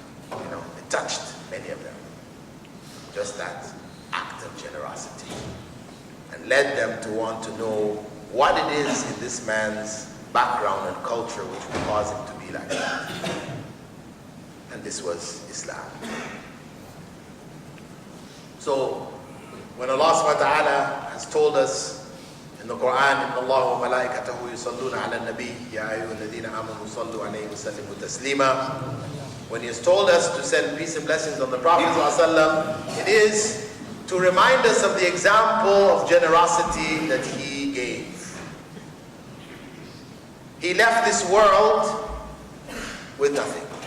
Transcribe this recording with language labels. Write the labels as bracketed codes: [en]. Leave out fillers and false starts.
[en] You know, it touched many of them. Just that act of generosity, and led them to want to know what it is in this man's background and culture which would cause him to be like that. And this was Islam. So when Allah subhanahu wa ta'ala has told us in the Quran, [ar] إِنَّ اللَّهَ وَمَلَائِكَتَهُ يُصَلُّونَ عَلَى النَّبِيِّ يَا أَيُّهَا الَّذِينَ آمَنُوا صَلُّوا عَلَيْهِ وَسَلِّمُوا تَسْلِيمًا. [en] When he has told us to send peace and blessings on the Prophet ﷺ, it is to remind us of the example of generosity that he gave. He left this world with nothing.